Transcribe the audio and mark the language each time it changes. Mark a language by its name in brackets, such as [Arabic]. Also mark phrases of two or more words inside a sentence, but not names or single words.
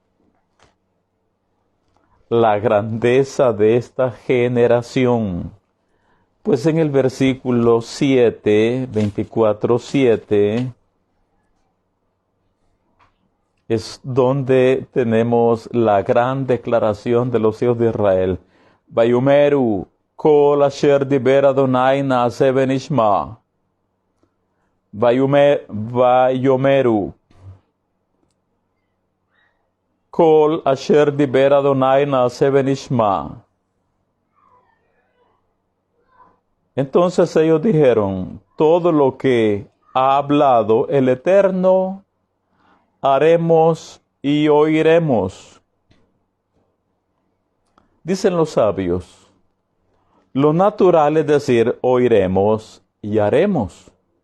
[Spanish] La grandeza de esta generación. Pues en el versículo 7, 24:7, es donde tenemos la gran declaración de los hijos de Israel. [Hebrew] ויאמרו, כל אשר דבר ה׳ נעשה ונשמע. ויאמרו, כל אשר דבר ה׳ נעשה ונשמע. [Spanish] Entonces ellos dijeron, todo lo que ha hablado el Eterno, haremos y oiremos. Dicen los sabios, lo natural es decir, oiremos y haremos.